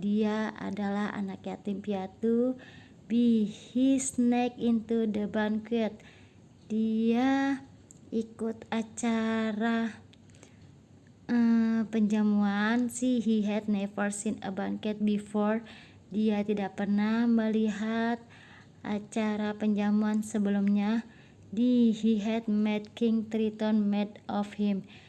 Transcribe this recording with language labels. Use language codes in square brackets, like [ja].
[id] Dia adalah anak yatim piatu. B. [en] He sneaked into the banquet. [id] Dia ikut acara penjamuan. [en] C. He had never seen a banquet before. [id] Dia tidak pernah melihat acara penjamuan sebelumnya. D. [en] He had made King Triton mad of him.